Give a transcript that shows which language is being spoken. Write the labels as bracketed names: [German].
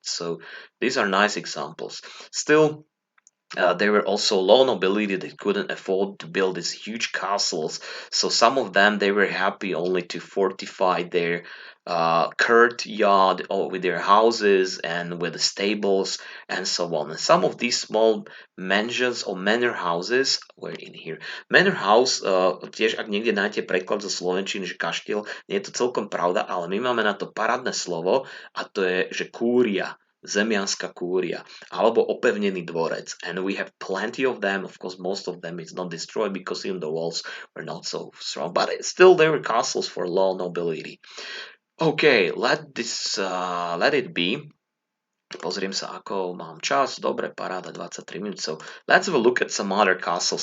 [English] So these are nice examples. Still, there were also low nobility that couldn't afford to build these huge castles, so some of them they were happy only to fortify their courtyard or with their houses and with the stables and so on. And some of these small mansions or manor houses were in here. [Slovak] Manor house, tiež ak niekde nájdete preklad zo slovenčiny, že kaštiel, nie je to celkom pravda, ale my máme na to parádne slovo a to je, že kúria, zemianská kúria alebo opevnený dvorec. [English] And we have plenty of them. Of course, most of them is not destroyed because even the walls were not so strong, but still there were castles for low nobility. Okay, let it be. [Slovak] Pozriem sa, ako mám čas. Dobre, paráda, 23 minút. [English] So let's have a look at some other castles.